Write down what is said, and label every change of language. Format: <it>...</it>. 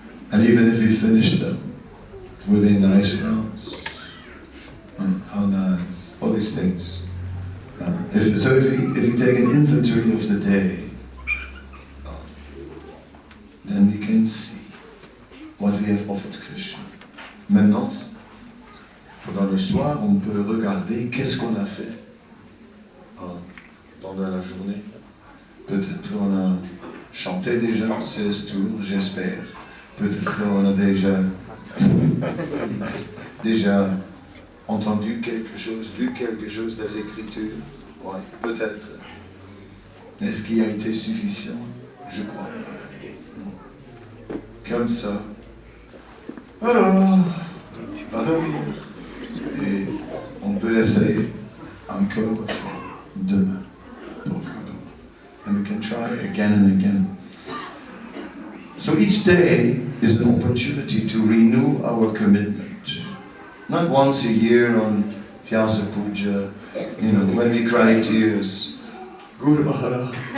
<en>And even if we finished them, were they nice rounds? How nice. All these things. If we take an inventory of the day, then we can see what we have offered Krishna.</en> <fr>Maintenant, pendant le soir, on peut regarder qu'est-ce qu'on a fait pendant la journée. Peut-être on a chanté déjà 16 tours, j'espère. Peut-être on a déjà entendu quelque chose, lu quelque chose des Écritures. Ouais, peut-être. Est-ce qu'il a été suffisant? Je crois. Comme ça. Alors, pas dormir. Et on peut essayer encore demain.</fr> <en>And we can try again and again. So each day is an opportunity to renew our commitment. Not once a year on Vyasa Puja, when we cry tears. Guru Maharaj.</en>